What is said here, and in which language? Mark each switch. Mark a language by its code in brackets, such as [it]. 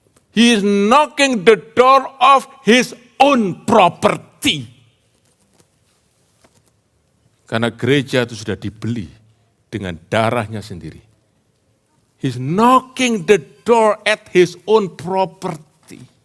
[en] He is knocking the door of his own property. [id] Karena gereja itu sudah dibeli dengan darahnya sendiri. [en] He's knocking the door at his own property.